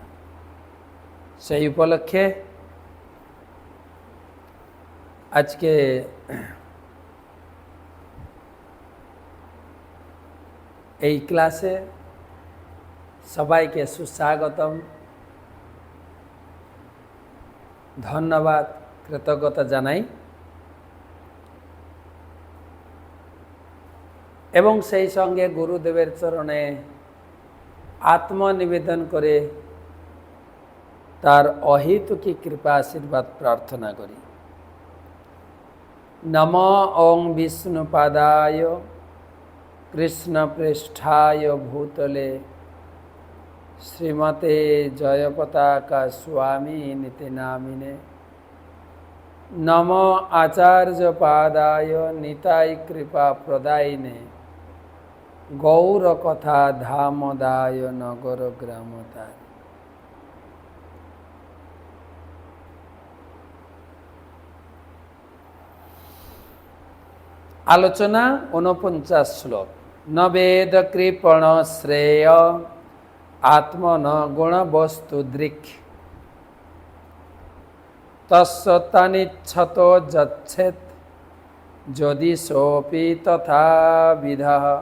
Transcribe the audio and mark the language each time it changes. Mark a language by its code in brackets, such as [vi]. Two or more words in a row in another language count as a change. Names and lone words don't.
[bn] সেই উপলক্ষে আজ কে ক্লাসে সবাই কে সুস্বাগতম, ধন্যবাদ কৃতজ্ঞতা জানাই এবং সেই সঙ্গে গুরুদেবের চরণে আত্মনিবেদন করে তাঁর অহৈতুকী কৃপা আশীর্বাদ প্রার্থনা করি। [sa] नमो ओं विष्णुपादाय कृष्णप्रेष्ठाय भूतले श्रीमते जयपताका स्वामी निति नामिने নম আচার্য পাদায় নিতাই কৃপা প্রদায়িনে গৌর কথা ধামদায় নগর গ্রামতায়। [bn] আলোচনা 49 শ্লোক। [sa] ন বেদ কৃপণ শ্রেয় আত্মন গুণ বস্তু দৃক তস্যতানিচ্ছত যচ্ছেত যদি সোপি তথাবিধঃ।